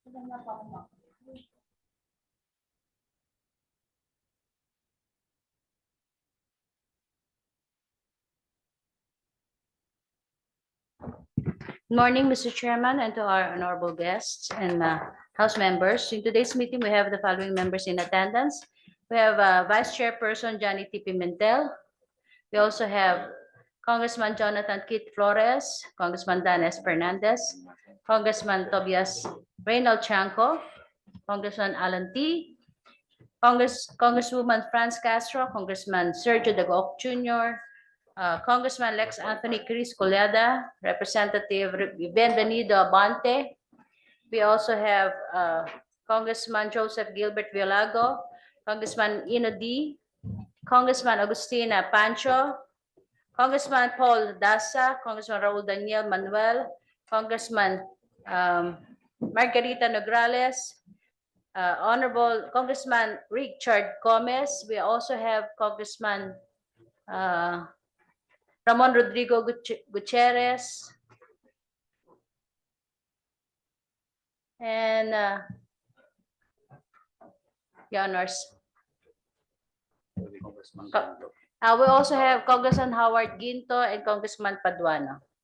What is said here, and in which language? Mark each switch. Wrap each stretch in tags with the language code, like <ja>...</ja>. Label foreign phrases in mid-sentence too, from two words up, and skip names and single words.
<en>Good morning, Mr. Chairman, and to our honorable guests and House members. In today's meeting, we have the following members in attendance. We have Vice Chairperson Johnny T. Pimentel. We also have Congressman Jonathan Kit Flores, Congressman Dan S. Fernandez, Congressman Tobias Reynald Chanco, Congressman Alan T., Congresswoman Franz Castro, Congressman Sergio Dagoc Jr., Congressman Lex Anthony Chris Collada, Representative Bienvenido Abante. We also have Congressman Joseph Gilbert Violago, Congressman Ino D, Congressman Agustina Pancho, Congressman Paul Dasa, Congressman Raul Daniel Manuel, Congressman Margarita Nograles, Honorable Congressman Richard Gomez. We also have Congressman Ramon Rodrigo Gutierrez, and Your Honors. We also have Congressman Howard Ginto and Congressman Paduano.</en>